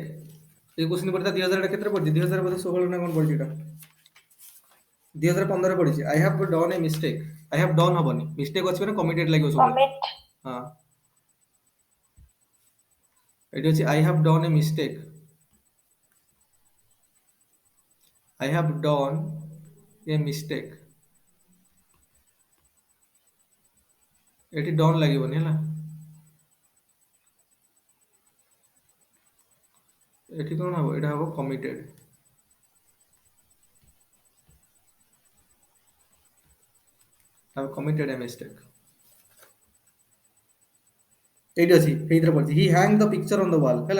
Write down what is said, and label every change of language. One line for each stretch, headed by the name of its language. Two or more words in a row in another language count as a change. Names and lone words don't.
Odia: ଏଇ କ୍ୱେଶ୍ଚନ ପଡିଥିଲା 2000 କେତେରେ ପଡିଛି? 2016 ନା କଣ ପଡିଛି ଏଟା? 2015 ପଡିଛି।
English: I have done a mistake. I have done
Odia: ହବନି, ମିଷ୍ଟେକ୍ ଅଛି ମାନେ କମିଟେଡ୍ ଲାଗିବ ସବୁବେଳେ। କମିଟ। ହଁ, ଏଠି ଅଛି
English: I have done a mistake. I have done a mistake।
Odia: ଏଠି ଡନ୍ ଲାଗିବନି ହେଲା। ଏଠି କଣ ହବ? ଏଇଟା ହବ କମିଟେଡ୍।
English: have committed a mistake।
Odia: ଏଇଠି ଅଛି, ଏଇଥିରେ ପଡିଛି
English: he hanged the picture on the wall
Odia: ହେଲା।